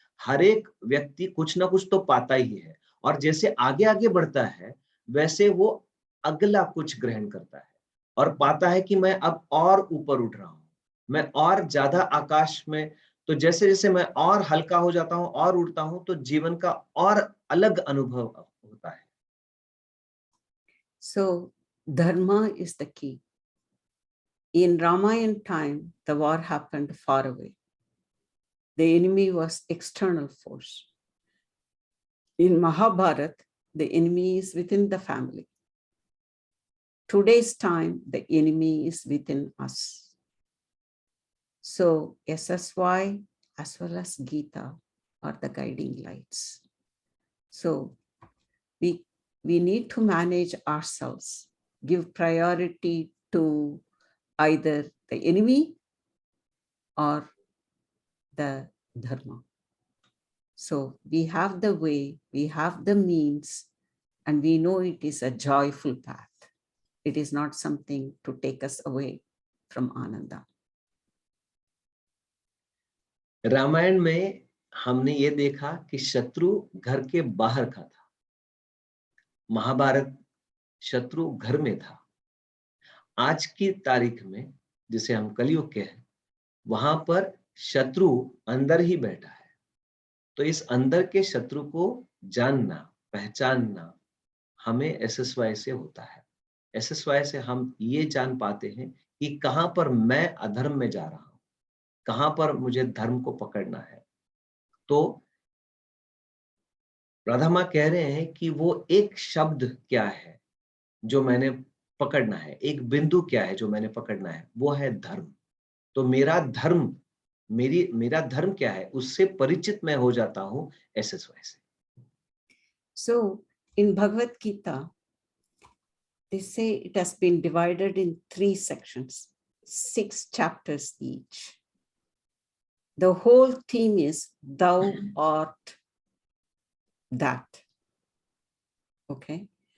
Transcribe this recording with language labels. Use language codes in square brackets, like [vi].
[hi] हर एक व्यक्ति कुछ ना कुछ तो पाता ही है, और जैसे आगे आगे बढ़ता है वैसे वो अगला कुछ ग्रहण करता है और पाता है कि मैं अब और ऊपर उठ रहा हूं, मैं और ज्यादा आकाश में। तो जैसे जैसे मैं और हल्का हो जाता हूं और उड़ता हूं, तो जीवन का और अलग अनुभव होता है। [en] So dharma is the key. In Ramayana time, the war happened far away. The enemy was external force. In Mahabharata, the enemy is within the family. Today's time, the enemy is within us. So SSY as well as Gita are the guiding lights. So we need to manage ourselves, give priority to either the enemy or the dharma. So we have the way, we have the means, and we know it is a joyful path. It is not something to take us away from Ananda. [hi] Ramayan में हमने ये देखा कि शत्रु घर के बाहर का था, महाभारत शत्रु घर में था। आज की तारीख में जिसे हम कलयुग के हैं, वहां पर शत्रु अंदर ही बैठा है। तो इस अंदर के शत्रु को जानना, पहचानना हमें SSY से होता है। SSY से हम ये जान पाते हैं कि कहां पर मैं अधर्म में जा रहा हूं, कहां पर मुझे धर्म को पकड़ना है। तो राधा मां कह रहे हैं कि वो एक शब्द क्या है जो मैंने पकड़ना है, एक बिंदु क्या है जो मैंने पकड़ना है, वो है धर्म। तो मेरा धर्म मेरा धर्म क्या है उससे परिचित मैं हो जाता हूँ SSY से। [en] So in Bhagavad Gita, they say it has been divided in 3 sections, 6 chapters each. The whole theme is thou art that. Okay.